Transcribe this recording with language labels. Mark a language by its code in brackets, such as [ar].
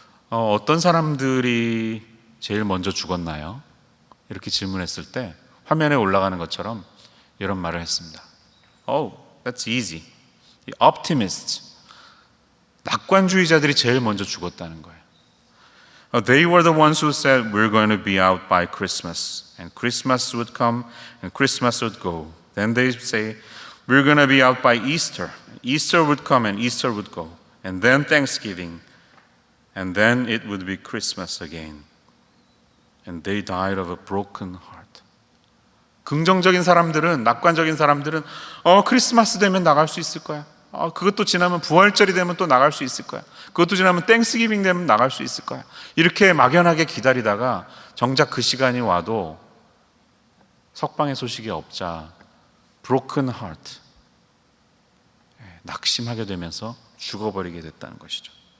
[ko] 어떤 사람들이 제일 먼저 죽었나요? 이렇게 질문했을 때 화면에 올라가는 것처럼 이런 말을 했습니다. [en] Oh, that's easy. The optimists, [ko] 낙관주의자들이 제일 먼저 죽었다는 거예요. [en] They were the ones who said we're going to be out by Christmas, and Christmas would come and Christmas would go. Then they say we're going to be out by Easter. Easter would come and Easter would go. And then Thanksgiving, and then it would be Christmas again. And they died of a broken heart. [ko] 긍정적인 사람들은, 낙관적인 사람들은 크리스마스 되면 나갈 수 있을 거야. 그것도 지나면 부활절이 되면 또 나갈 수 있을 거야. 그것도 지나면 땡스기빙 되면 나갈 수 있을 거야. 이렇게 막연하게 기다리다가 정작 그 시간이 와도 석방의 소식이 없자 [en] broken heart, [ko] 낙심하게 되면서 죽어버리게 됐다는 것이죠.